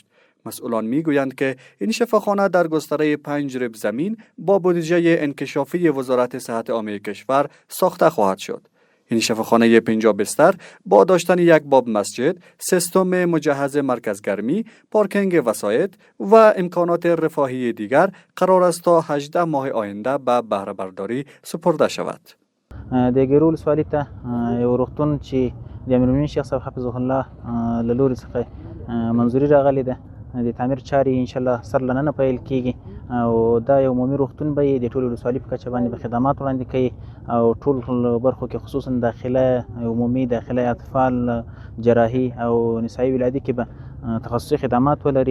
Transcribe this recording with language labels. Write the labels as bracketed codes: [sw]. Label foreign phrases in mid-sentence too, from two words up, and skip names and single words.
[fa] مسئولان میگویند که این شفاخانه در گستره 5 رب زمین با بودجه انکشافی وزارت صحت عامه کشور ساخته خواهد شد. این شفاخانه 50 بستر با داشتن یک باب مسجد، سیستم مجهز مرکز گرمی، پارکینگ وسایط و امکانات رفاهی دیگر قرار است تا 18 ماه آینده به بهره برداری سپرده شود. [ps] د ګیرو ولسوالۍ ته یو روغتون چې د امیرالمؤمنین شیخ صاحب [ar] حفظه الله [ps] له لوري څخه منظوري راغلې ده د تعمیر چارې [ar] انشاءالله [ps] سر له ننه پیل کیږي او دا یو عمومي روغتون به یې د ټولې ولسوالۍ په کچه باندې به خدمات وړاندې کوي او ټول برخو کې خصوصا داخله عمومي، داخله اطفال، جراحي او نسایي ولادي کې به تخصصي خدمات ولري.